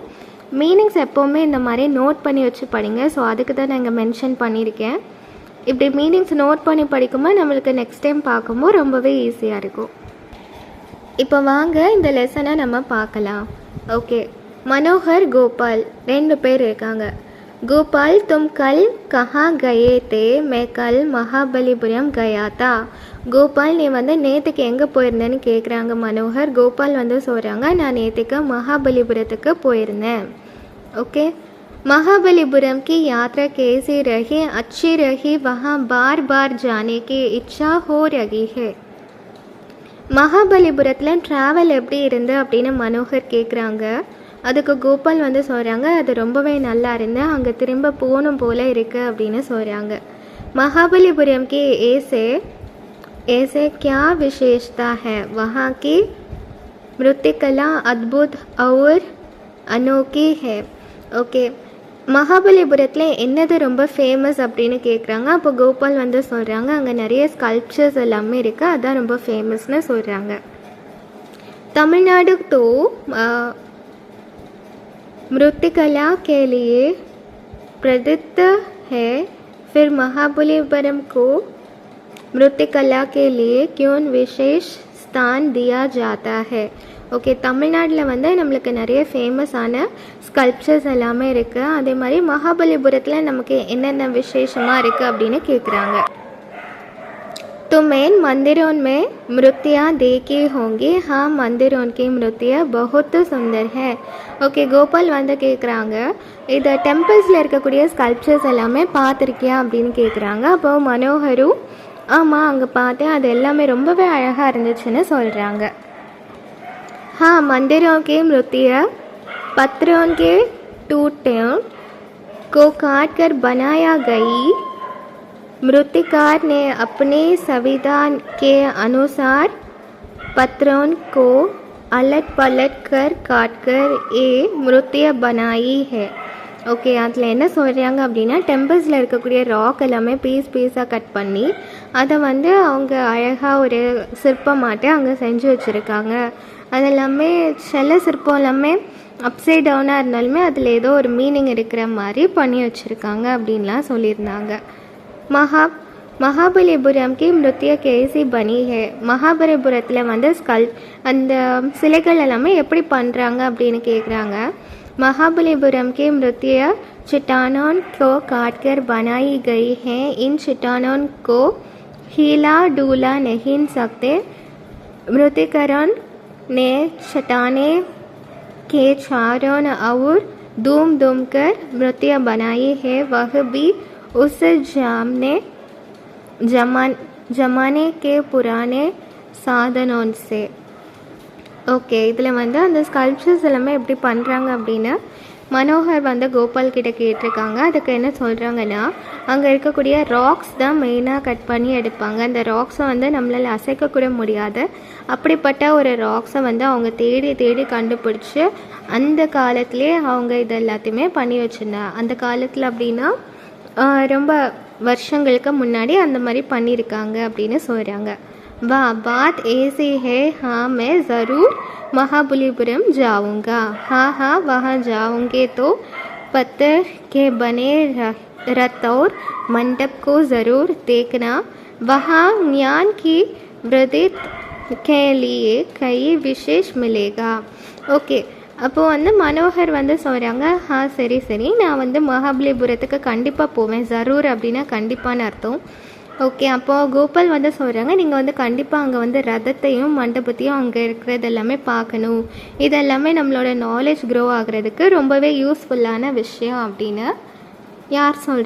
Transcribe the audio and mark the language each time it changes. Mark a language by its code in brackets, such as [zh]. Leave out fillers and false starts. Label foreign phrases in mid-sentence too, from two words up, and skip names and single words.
[ta] மீனிங்ஸ் எப்போவுமே இந்த மாதிரி நோட் பண்ணி வச்சு படிங்க. ஸோ அதுக்கு தான் நான் இங்கே மென்ஷன் பண்ணியிருக்கேன். இப்படி [en] meanings note [ta] பண்ணி படிக்கும்போது நம்மளுக்கு [en] next time [ta] பார்க்கும்போது ரொம்பவே ஈஸியாக இருக்கும். இப்போ வாங்க இந்த லெசனை நம்ம பார்க்கலாம். ஓகே, மனோகர் கோபால் 2 பேர் இருக்காங்க. [hi] गोपाल तुम कल कहाँ गए थे? मैं कल महाबलीपुरम गया था. [ta] கோபால் நீ வந்து நேற்றுக்கு எங்கே போயிருந்தேன்னு கேட்குறாங்க மனோகர். கோபால் வந்து சொல்கிறாங்க நான் நேற்றுக்கு மகாபலிபுரத்துக்கு போயிருந்தேன். ஓகே, [hi] महाबलीपुरम की यात्रा कैसी रही? अच्छी रही. वहाँ बार बार जाने की इच्छा हो रही है. [ta] மகாபலிபுரத்தில் ட்ராவல் எப்படி இருந்து அப்படின்னு மனோகர் கேட்குறாங்க. அதுக்கு கோபால் வந்து சொல்கிறாங்க அது ரொம்பவே நல்லா இருந்து அங்கே திரும்ப போகணும் போல் இருக்குது அப்படின்னு சொல்கிறாங்க. [hi] महाबलीपुरम की ऐसे क्या विशेषता है? वहाँ की मृत्तिकला अद्भुत और अनोखी है. [ta] ஓகே, மகாபலிபுரத்தில் என்னது ரொம்ப ஃபேமஸ் அப்படின்னு கேட்குறாங்க. அப்போ கோபால் வந்து சொல்கிறாங்க அங்கே நிறைய ஸ்கல்ப்சர்ஸ் எல்லாமே இருக்குது, அதுதான் ரொம்ப ஃபேமஸ்னு சொல்கிறாங்க. [hi] तमिलनाडु तो मृत्तिकला के लिए प्रसिद्ध है. फिर महाबलीपुरम को मृत्तिकला के लिए क्यों विशेष स्थान दिया जाता है? [ta] ஓகே, தமிழ்நாட்டில் வந்து நம்மளுக்கு நிறைய [en] famous sculptures [ta] எல்லாமே இருக்குது. அதே மாதிரி மகாபலிபுரத்தில் நமக்கு என்னென்ன விசேஷமாக இருக்குது அப்படின்னு கேட்குறாங்க. [hi] तो मेन मंदिरों में मूर्तियाँ देखी होंगी. हाँ, मंदिरों की मूर्तियाँ बहुत सुंदर है. [ta] ஓகே, கோபால் வந்து கேட்குறாங்க இதை டெம்பிள்ஸில் இருக்கக்கூடிய ஸ்கல்ப்சர்ஸ் எல்லாமே பார்த்துருக்கியா அப்படின்னு கேட்குறாங்க. அப்போ மனோகரும் ஆமாம் அங்கே பார்த்தேன், அது எல்லாமே ரொம்பவே அழகாக இருந்துச்சுன்னு சொல்கிறாங்க. [hi] हाँ, मंदिरों की मूर्तियाँ पत्थरों के टूटों को काट कर बनाया गई. मूर्तिकार ने अपनी सुविधा के अनुसार पत्थरों को अलट पलट कर काट कर ये मूर्तियाँ बनाई है. [ta] ஓகே, அதில் என்ன சொல்கிறாங்க அப்படின்னா டெம்பிள்ஸில் இருக்கக்கூடிய ராக் எல்லாமே பீஸாக கட் பண்ணி அதை வந்து அவங்க அழகாக ஒரு சிற்பமாட்டு அங்கே செஞ்சு வச்சுருக்காங்க. அது எல்லாமே சில சிற்பம் எல்லாமே [en] upside down [ta] இருந்தாலுமே அதில் ஏதோ ஒரு மீனிங் இருக்கிற மாதிரி பண்ணி வச்சுருக்காங்க அப்படின்லாம் சொல்லியிருந்தாங்க. [hi] महाबलीपुरम की मृत्य कैसी बनी है. [ta] மகாபலிபுரத்தில் வந்து அந்த சிலைகள் எல்லாமே எப்படி பண்ணுறாங்க அப்படின்னு கேட்குறாங்க. [hi] महाबलीपुरम के मृत्य चट्टानों को काटकर बनाई गई हैं. इन चट्टानों को हिला डुला नहीं सकते. मृतिकरों ने चट्टाने के चारों और दूम कर मृत्य बनाई है. वह भी उस जमाने के पुराने साधनों से. [ta] ஓகே, இதில் வந்து அந்த ஸ்கல்ப்சர்ஸ் எல்லாமே எப்படி பண்ணுறாங்க அப்படின்னு மனோகர் வந்து கோபால் கிட்ட கேட்டிருக்காங்க. அதுக்கு என்ன சொல்கிறாங்கன்னா அங்கே இருக்கக்கூடிய ராக்ஸ் தான் மெயினாக கட் பண்ணி எடுப்பாங்க. அந்த ராக்ஸை வந்து நம்மளால் அசைக்கக்கூட முடியாது. அப்படிப்பட்ட ஒரு ராக்ஸை வந்து அவங்க தேடி கண்டுபிடிச்சி அந்த காலத்திலே அவங்க இது எல்லாத்தையுமே பண்ணி வச்சுருந்தாங்க. அந்த காலத்தில் அப்படின்னா ரொம்ப வருஷங்களுக்கு முன்னாடி அந்த மாதிரி பண்ணியிருக்காங்க அப்படின்னு சொல்கிறாங்க. [hi] वाह, बात ऐसी है. हाँ, मैं ज़रूर महाबलीपुरम जाऊँगा. हाँ, वहाँ जाऊँगे तो पत्थर के बने रथ और मंडप को ज़रूर देखना. वहाँ ज्ञान की वृद्धि के लिए कई विशेष मिलेगा. [ta] ஓகே, அப்போது வந்து மனோகர் வந்து சொல்கிறாங்க சரி நான் வந்து மகாபலிபுரத்துக்கு கண்டிப்பாக போவேன். ஜரூர் அப்படின்னா கண்டிப்பான அர்த்தம். ஓகே, அப்போது கோபால் வந்து சொல்கிறாங்க நீங்கள் வந்து கண்டிப்பாக அங்கே வந்து ரதத்தையும் மண்டபத்தையும் அங்கே இருக்கிறது எல்லாமே பார்க்கணும். இதெல்லாமே நம்மளோட [en] knowledge grow [ta] ஆகிறதுக்கு ரொம்பவே யூஸ்ஃபுல்லான விஷயம் அப்படின்னு யார் சொல்கிறா?